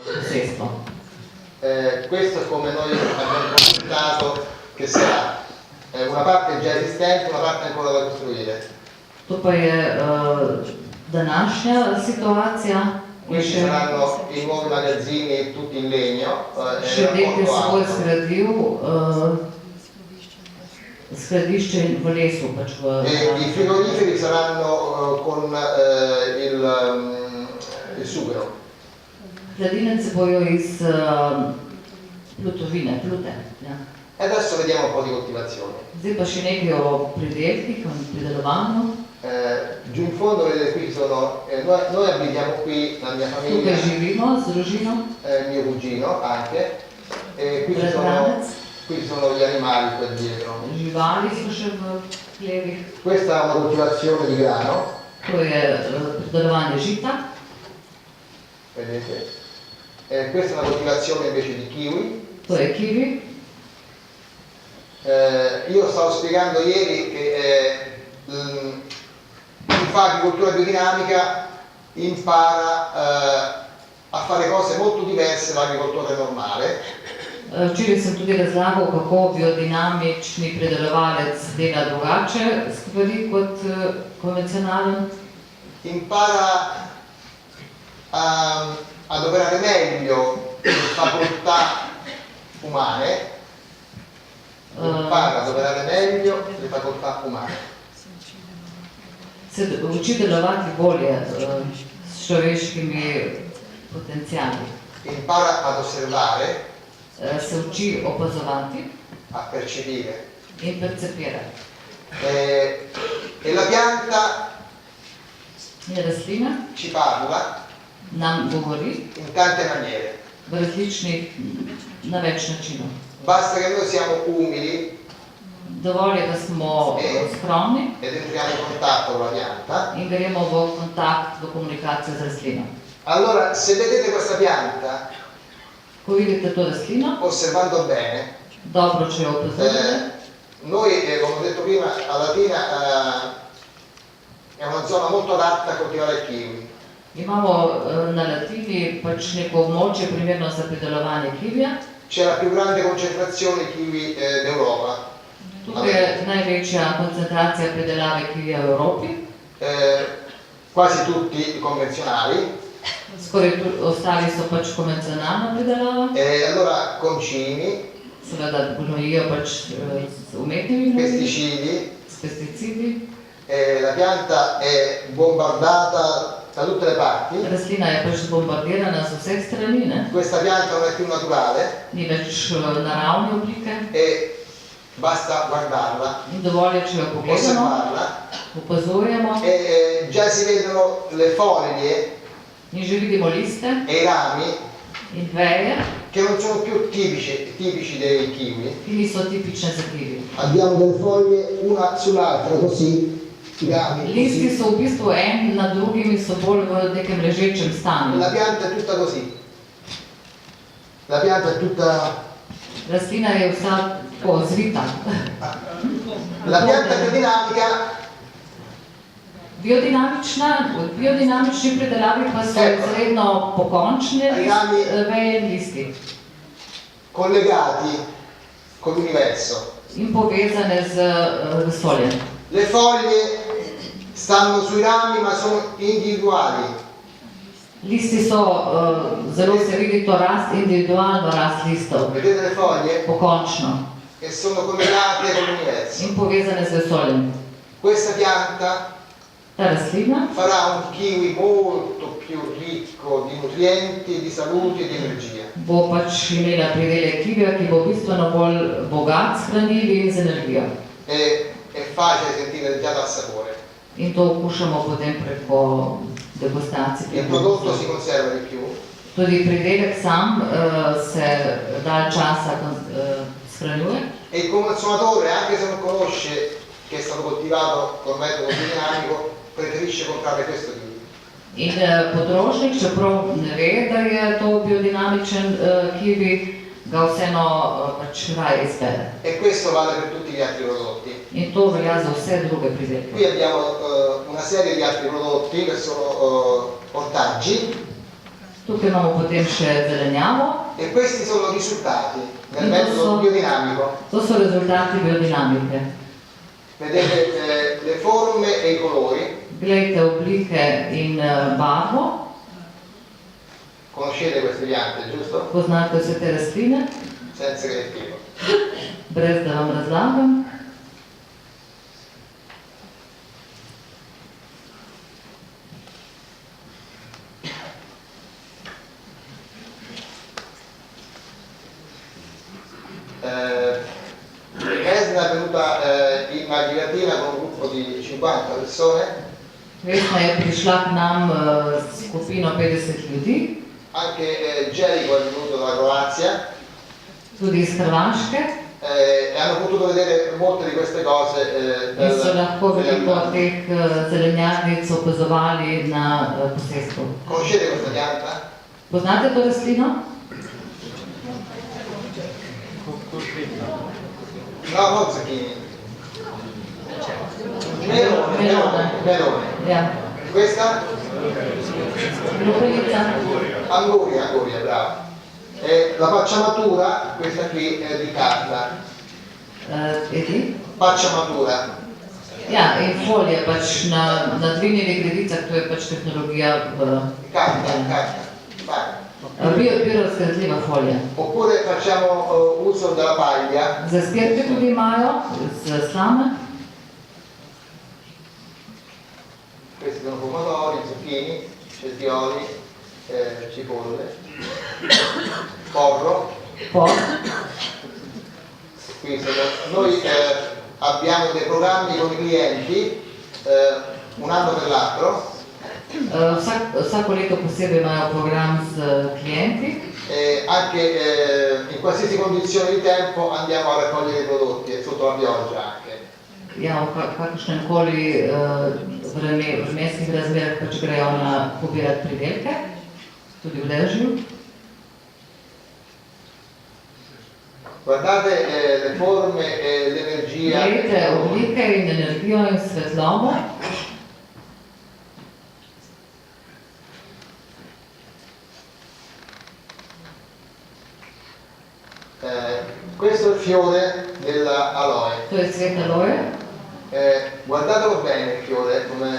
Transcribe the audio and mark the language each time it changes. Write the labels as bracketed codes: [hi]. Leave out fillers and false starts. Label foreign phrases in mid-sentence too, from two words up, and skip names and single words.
[sl] posestvo. [it] Questo è come noi abbiamo consultato che sarà una parte già esistente, una parte ancora da costruire. [sl] To pa je današnja situacija. [it] Qui ci saranno i nuovi magazzini tutti in legno. [sl] Še nekaj se bo zgradil skladišče v lesu. Pač [it] I frigoriferi saranno con il sughero. [sl] Hladilnice bojo iz plutovine, plute. Ja. [it] E adesso vediamo un po' di coltivazione. [sl] Zdaj pa še nekaj o pridelkih, o pridelovanju. [it] Giù in fondo vedete qui sono, noi abitiamo qui, la mia famiglia, [sl] Tukaj živimo z družino, [it] mio cugino anche, e qui ci sono gli animali qua dietro. [sl] Živali so še v hlevih. [it] Questa è una coltivazione di grano. [sl] To je pridelovanje žita. [it] Vedete? Questa è una coltivazione invece di kiwi. [sl] To je kiwi. [it] Io stavo spiegando ieri che chi fa agricoltura biodinamica impara a fare cose molto diverse dall'agricoltore normale. [sl] Včeraj sem tudi razlagal, kako biodinamični pridelovalec dela drugače stvari kot konvencionalen. [it] Impara ad operare meglio le facoltà umane. Impara ad operare meglio le facoltà umane. [sl] Se uči delovati bolje s človeškimi potencijali. [it] Impara ad osservare. [sl] Se uči opazovati. [it] A percepire. [sl] In percepirati. [it] E la pianta [sl] rastlina [it] ci parla [sl] nam govori [it] in tante maniere. [sl] V različnih, na več načinov. [it] Basta che noi siamo umili. [sl] Dovolj je, da smo skromni [it] ed entriamo in contatto con la pianta. [sl] In gremo v kontakt, v komunikacijo z rastlino. [it] Allora, se vedete questa pianta, [sl] ko vidite to rastlino, [it] osservando bene, [sl] dobro, če jo opazujete, [it] noi, come ho detto prima, a Latina è una zona molto adatta a coltivare il kiwi. [sl] Imamo na Latini pač neko območje primerno za pridelovanje kivija. [it] C'è la più grande concentrazione di kiwi d'Europa. [sl] Tukaj je največja koncentracija pridelave kivija v Evropi. [it] Quasi tutti convenzionali. [sl] Skoraj ostali so pač konvencionalna pridelava. [it] E allora concimi. [sl] Seveda gnojijo pač z umetnimi gnoji. [it] Pesticidi. [sl] S pesticidi. [it] La pianta è bombardata da tutte le parti. [sl] Rastlina je pač bombardirana z vseh strani, ne? [it] Questa pianta non è più naturale. [sl] Ni več naravne oblike. [it] E basta guardarla. [sl] In dovolj je, če jo pogledamo, opazujemo. [it] E già si vedono le foglie. [sl] In že vidimo liste. [it] E i rami. [sl] In veje. [it] Che non sono più tipici dei kiwi. [sl] Ki niso tipične za kiwi. [it] Abbiamo delle foglie una sull'altra così. [sl] Listi so v bistvu en na drugim in so bolj v nekem ležečem stanju. [it] La pianta è tutta così. La pianta è tutta... [sl] Rastlina je vsa tako zvita. [it] La pianta biodinamica... [sl] Biodinamični pridelavi pa so izredno pokončne veje in listi. [it] Collegati con l'universo. [sl] In povezane z vesoljem. [it] Le foglie stanno sui rami ma sono individuali. [sl] Listi so, zelo se vidi to rast, individualno rast listov. [it] Vedete le foglie? [sl] Pokončno. [it] Che sono collegate con l'universo. [sl] In povezane z vesoljem. [it] Questa pianta [sl] ta rastlina [it] farà un kiwi molto più ricco di nutrienti, di salute e di energia. [sl] Bo pač imela pridelek kivija, ki bo bistveno bolj bogat s hranili in z energijo. [it] È facile sentire già dal sapore. [sl] In to okušamo potem preko degustacij. [it] Il prodotto si conserva di più. [sl] Tudi pridelek sam se dalj časa shranjuje. [it] E il consumatore, anche se non conosce che è stato coltivato con metodo biodinamico, preferisce comprare questo kiwi. [sl] In potrošnik, čeprav ne ve, da je to biodinamičen kiwi, ga vseeno pač raje izbere. [it] E questo vale per tutti gli altri prodotti. [sl] In to velja za vse druge pridelke. [it] Qui abbiamo una serie di altri prodotti che sono ortaggi. [sl] Tukaj imamo potem še zelenjavo. [it] E questi sono i risultati del metodo biodinamico. [sl] To so rezultati biodinamike. [it] Vedete le forme e i colori. [sl] Glejte oblike in barvo. [it] Conoscete queste piante, giusto? [sl] Poznate vse te rastline. [it] Senza che le spiego. [sl] Brez da vam razlagam. [it] Vesna è venuta in Magilatina con un gruppo di 50 persone. [sl] Vesna je prišla k nam s skupino 50 ljudi. [it] Anche Gelico è venuto dalla Croazia. [sl] Tudi iz Hrvaške. [it] E hanno potuto vedere molte di queste cose [sl] In so lahko veliko teh zelenjadnic opazovali na posestvu. [it] Conoscete questa pianta? [sl] Poznate to rastlino? [it] No, non zucchini. Melone. [sl] Ja. [it] Questa? [sl] Lupelica. [it] Anguria, bravo. E la pacciamatura, questa qui è di carta. Edi? Pacciamatura. [sl] Ja, in folije pač na dvignjenih gredicah, to je pač tehnologija [it] Carta. [sl] biorazgradljiva folija. [it] Oppure facciamo uso della paglia. [sl] Za skirke tudi imajo, z slame. [it] Questi sono pomodori, zucchini, cetrioli, cipolle, porro. Noi abbiamo dei programmi con i clienti, un anno per l'altro. [sl] Vsako leto posebej imajo program s klienti. [it] Anche in qualsiasi condizione di tempo andiamo a raccogliere i prodotti, sotto la pioggia anche. [sl] Ja, v kakšnem koli vremenskih razmerah pač grejo na pobirati pridelke, tudi v dežju. [it] Guardate le forme e l'energia. [sl] Glejte oblike in energijo in svetlobo. [it] Questo è il fiore dell'aloe. [sl] To je cvet aloje. [it] Guardatelo bene il fiore, come